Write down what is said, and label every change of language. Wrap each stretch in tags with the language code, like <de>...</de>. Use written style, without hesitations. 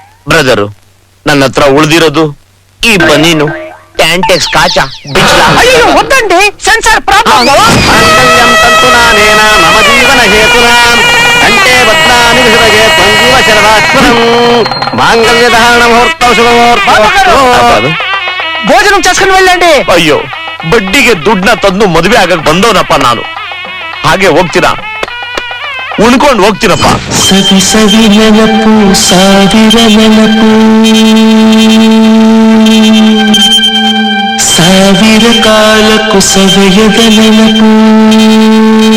<kn>Brother, ನನ್ನ ಹತ್ರ ಉಳಿದಿರೋದು ಈ ಬನೀನು, ಟ್ಯಾಂಟೆಕ್ಸ್ ಕಾಚ ಬಿಚ್ಲಾ.</kn> <te>అయ్యో వద్దండి, సెన్సార్ ప్రాబ్లం.</te> <sa>మంగళ్యం తంతునానేన మమ జీవన హేతునా కంటే బద్నామి హృదయే త్వంజీవ శరదాత్మనం మాంగళ్య ధారణ ముహూర్తం శుభముహూర్తం.</sa> <te>భోజనం చేసుకుని వెళ్ళండి.</te> <kn>ಅಯ್ಯೋ, ಬಡ್ಡಿಗೆ ದುಡ್ಡನ್ನ ತಂದು ಮದುವೆ ಆಗಕ್ ಬಂದವನಪ್ಪ ನಾನು. ಹಾಗೆ ಹೋಗ್ತೀರಾ? ಉಣ್ಕೊಂಡು ಹೋಗ್ತೀನಪ್ಪ. ಸವಿ ಸವಿ ನೆನಪು, ಸಾವಿರ ನೆನಪು, ಸಾವಿರ ಕಾಲಕ್ಕೂ ಸವೆಯದ ನೆನಪು.</kn>